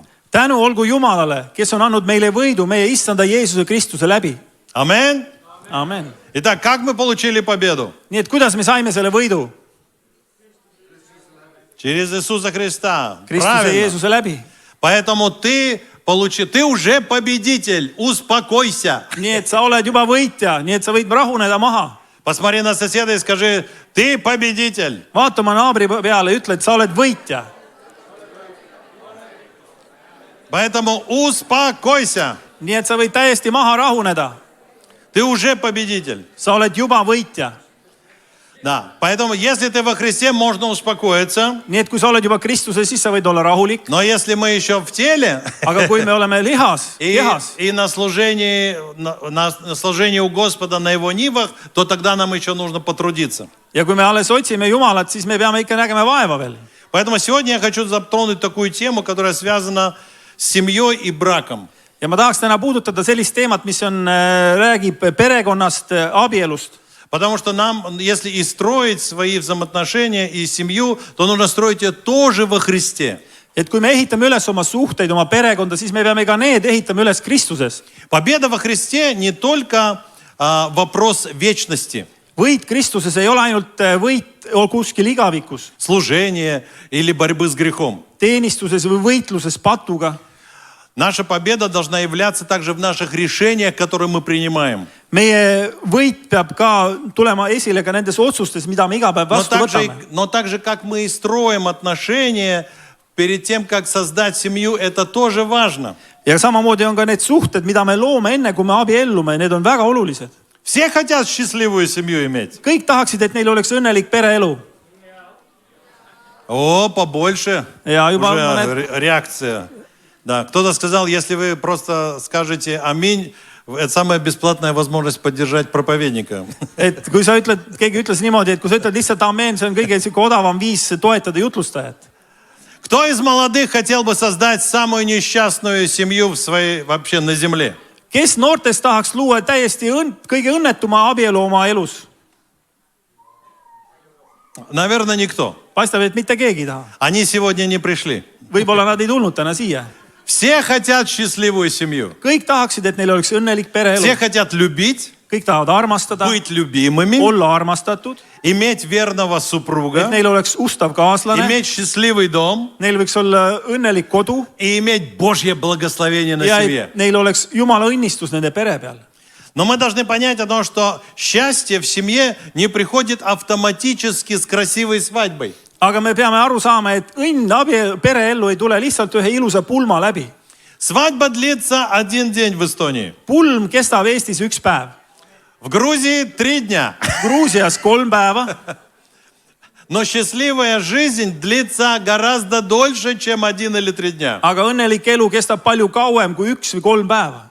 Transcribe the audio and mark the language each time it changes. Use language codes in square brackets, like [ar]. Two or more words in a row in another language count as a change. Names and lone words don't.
[et] Tänu olgu Jumalale, kes on andnud meile võidu meie issanda Jeesuse Kristuse läbi. Amen. Amen. [ru] Итак, как мы получили победу? [et] Nii et kuidas me saime selle võidu? [ru] Через Иисуса Христа. [et] Kristuse [ru] Правильно. [et] Jeesuse läbi. [ru] Поэтому ты уже победитель. Успокойся. [et] nii et sa oled juba võitja, nii et sa võid rahuneda maha. [ru] Посмотри на соседа и скажи, ты победитель. [et] Vaata oma naabri peale ja ütle, et sa oled võitja. [ru] Поэтому успокойся. [et] nii et sa võid täiesti maha rahuneda. [ru] Ты уже победитель. [et] sa oled juba võitja. [ru] Да. Поэтому, если ты во Христе, можно успокоиться. [et] nii et kui sa oled juba Kristuses, siis sa võid olla rahulik. [ru] Но если мы еще в теле [et] aga kui me oleme kehas [ru] и на служении у Господа на Его нивах, то тогда нам еще нужно потрудиться. [et] ja kui me alles otsime Jumalat, siis me peame ikka nägema vaeva veel. [ru] Поэтому сегодня я хочу затронуть такую тему, которая связана с семьей и браком. [et] ja ma tahaks täna puudutada sellist teemat, mis räägib perekonnast, abielust. [ru] Потому что нам, если и строить свои взаимоотношения и семью, то нужно строить ее тоже во Христе. [et] et kui me ehitame üles oma suhteid, oma perekonda, siis me peame ka need ehitama üles Kristuses. [ru] Победа во Христе не только вопрос вечности. [et] võit Kristuses ei ole ainult võit kuskil igavikus, [ru] Служение или борьбы с грехом. [et] teenistuses või võitluses patuga. [ru] Наша победа должна являться также в наших решениях, которые мы принимаем. [et] meie võit peab ka tulema esile ka nendes otsustes, mida me iga päev vastu võtame. [ru] Но также, как мы и строим отношения перед тем, как создать семью, это тоже важно. [et] ja samamoodi on ka need suhted, mida me loome enne, kui me abiellume, need on väga olulised. [ru] Все хотят счастливую семью иметь. [et] kõik tahaksid, et neil oleks õnnelik pereelu. [ru] О, побольше. [et] ja juba [ru] Уже [et] mõned [ru] реакция. Да, кто-то сказал, если вы просто скажете аминь, это самая бесплатная возможность поддержать проповедника. [et] et kui sa ütled, keegi ütles niimoodi, et kui sa ütled lihtsalt amen, see on kõige siuke odavam viis toetada jutlustajat. [ru] Кто из молодых хотел бы создать самую несчастную семью в своей вообще на земле? [et] kes noortest tahaks luua täiesti kõige õnnetuma abielu oma elus? [ru] Наверное, никто. paistab, et mitte keegi ei taha. Они сегодня не пришли. [et] võib-olla nad ei tulnud täna siia. [ru] Все хотят счастливую семью. [et] kõik tahaksid, et neil oleks õnnelik [ru] Все [et] pereelu. [ru] хотят любить, [et] kõik tahavad armastada, [ru] быть любимыми, [et] olla armastatud, [ru] иметь верного [et] et [ru] супруга, [et] neil oleks ustav kaaslane, [ru] иметь счастливый дом [et] neil võiks olla õnnelik kodu [ru] и иметь Божье благословение на [et] ja [ru] семье. [et] et neil oleks Jumala õnnistus nende pere peal. [ru] Но мы должны понять о том, что счастье в семье не приходит автоматически с красивой свадьбой. [et] aga me peame aru saama, et õnn pereellu ei tule lihtsalt ühe ilusa pulma läbi. [ru] Свадьба длится 1 день в Эстонии. [et] pulm kestab Eestis 1 päev, [ru] В Грузии 3 дня. [et] Gruusias 3 päeva, [ru] Но счастливая жизнь длится гораздо дольше, чем 1 или 3 дня. [et] aga õnnelik elu kestab palju kauem kui 1 või 3 päeva.